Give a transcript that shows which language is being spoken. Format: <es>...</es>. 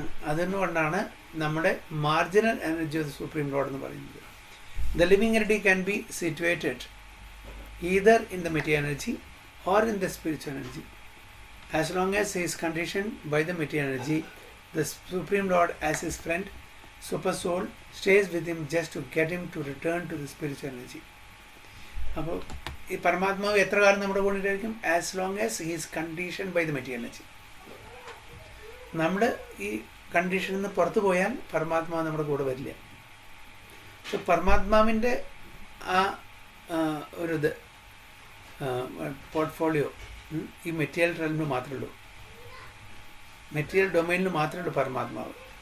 <ml>അതുകൊണ്ടാണ് നമ്മുടെ marginal energy of the supreme Lord എന്ന് പറയുന്നത്.</ml> <en>The living energy can be situated either in the material energy or in the spiritual energy. As long as he is conditioned by the material energy, the Supreme Lord as his friend, super soul, stays with him just to get him to return to the spiritual energy.</en> <ml>അപ്പോൾ ഈ പരമാത്മാവ് എത്ര കാലം നമ്മുടെ കൂടെ ഉണ്ടായിരിക്കും?</ml> <en>As long as he is conditioned by the material energy.</en> <ml>നമ്മൾ ഈ കണ്ടീഷനിൽ നിന്ന് പുറത്തു പോയാൽ പരമാത്മാവ് നമ്മുടെ കൂടെ വരില്ല. പക്ഷെ പരമാത്മാവിൻ്റെ ആ ഒരു ഇത് പോർട്ട്ഫോളിയോ ഈ മെറ്റീരിയൽ റെയിലിന് മാത്രമേ ഉള്ളൂ, മെറ്റീരിയൽ ഡൊമൈനിൽ മാത്രമേ ഉള്ളൂ പരമാത്മാവ്.</ml>